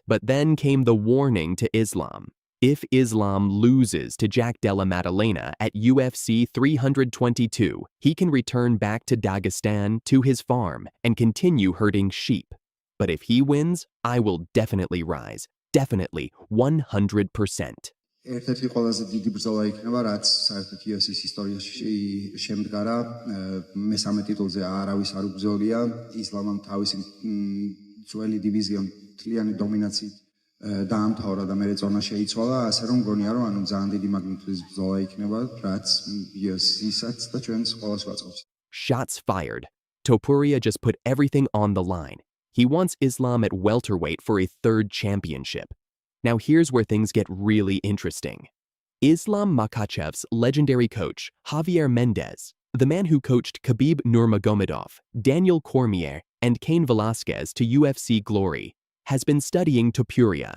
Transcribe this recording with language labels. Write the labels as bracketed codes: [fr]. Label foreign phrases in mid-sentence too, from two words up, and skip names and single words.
[en] But then came the warning to Islam. If Islam loses to Della Maddalena at UFC 322, he can return back to Dagestan to his farm and continue herding sheep. But if he wins, I will definitely rise. Definitely, 100%. [ka] ერთ-ერთი ყველაზე დიდი ბრძოლა იქნება, რაც საერთოდ UFC-ის ისტორიაში შემდგარა. მესამე ტიტულზე არავის არ უბრძოლია. ისლამამ თავისი ძველი დივიზია მთლიანი დომინაციით დაამთავრა და მერე წონა შეიცვალა, ასე რომ მგონია, რომ ანუ ძალიან დიდი მაგნიტუდის ბრძოლა იქნება, რაც UFC-საც და ჩვენს ყველას ვაწყობს. [en] Shots fired. Topuria just put everything on the line. He wants Islam at welterweight for a third championship. Now here's where things get really interesting. Islam Makhachev's legendary coach, Javier Mendez, the man who coached Khabib Nurmagomedov, Daniel Cormier, and Cain Velasquez to UFC glory, has been studying Topuria.